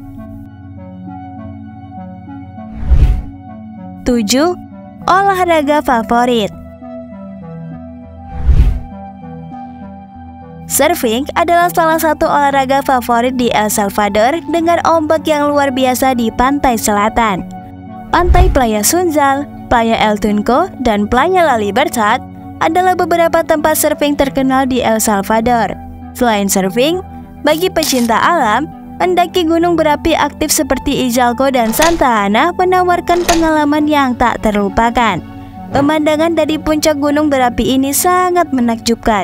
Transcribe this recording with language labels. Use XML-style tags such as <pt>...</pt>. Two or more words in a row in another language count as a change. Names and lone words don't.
<id>7. Olahraga favorit. Surfing adalah salah satu olahraga favorit di El Salvador dengan ombak yang luar biasa di pantai selatan. Pantai Playa Sunzal, Playa El Tunco, dan Playa La Libertad adalah beberapa tempat surfing terkenal di El Salvador. Selain surfing, Bagi pecinta alam, mendaki gunung berapi aktif seperti Izalco dan Santa Ana menawarkan pengalaman yang tak terlupakan. Pemandangan dari puncak gunung berapi ini sangat menakjubkan.</id>